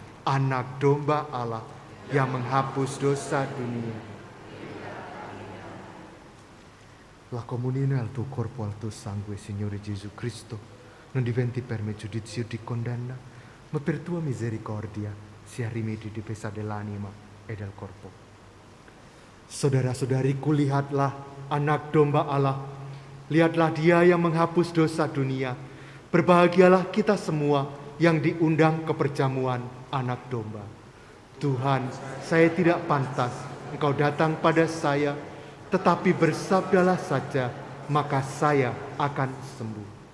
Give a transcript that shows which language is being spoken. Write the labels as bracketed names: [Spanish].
[Indonesian] Anak domba Allah yang menghapus dosa dunia. [Italian] La comunione al tuo corpo, al tuo sangue, Signore Gesù Cristo, non diventi per me giudizio di condanna, ma per tua misericordia sia rimedio di pesa dell'anima e del corpo. [Indonesian] Saudara-saudariku, lihatlah anak domba Allah. Lihatlah dia yang menghapus dosa dunia. Berbahagialah kita semua yang diundang ke perjamuan anak domba. Tuhan, saya tidak pantas Engkau datang pada saya, tetapi bersabdalah saja, maka saya akan sembuh.